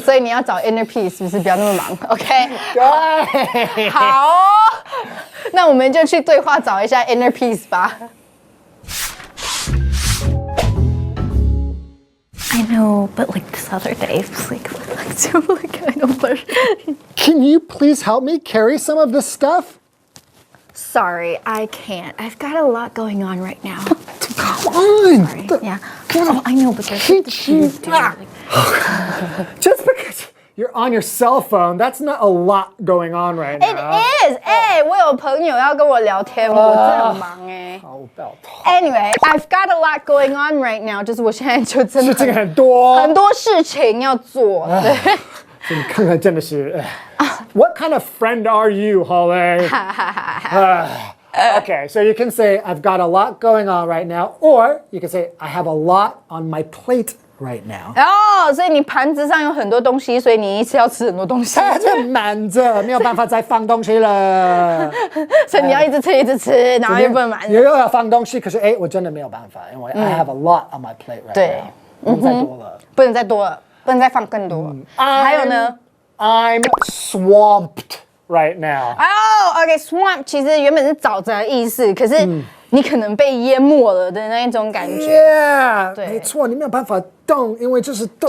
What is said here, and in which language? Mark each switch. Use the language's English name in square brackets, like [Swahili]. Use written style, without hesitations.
[Chinese] 所以你要找 [English] inner peace， [Chinese] 是不是不要那么忙 ？Okay. 对。好哦，那我们就去对话找一下 [English] inner peace [Chinese] 吧。 [English] I know, but like this other day, it's like so like I don't know. Can you please help me carry some of this stuff? Sorry, I can't. I've got a lot going on right now. Come on. Sorry. Yeah. Oh, I know, but there's like the kids too. Just because you're on your cell phone, that's not a lot going on right It now. is. [Chinese] 我有朋友要跟我聊天，我真的很忙好不要痛。 Anyway, I've got a lot going on right now. 就是我现在就真的事情很多，很多事情要做。对。你看看真的是。 [English] What kind of friend are you, Holly? Okay, so you can say, I've got a lot going on right now, or you can say, I have a lot on my plate right now. [Chinese] 所以你盘子上有很多东西，所以你一次要吃很多东西。这满着，没有办法再放东西了。所以你要一直吃，一直吃，然后又不能满。又要放东西，可是我真的没有办法，因为 [English] I have a lot on my plate right now. [Chinese] 对，不能再多了，不能再多了，不能再放更多。还有呢 [English] ？I'm swamped right now. [Chinese] OK, swamp 其实原本是沼泽的意思，可是你可能被淹没了的那一种感觉。 Yeah，对，没错，你没有办法动，因为就是动。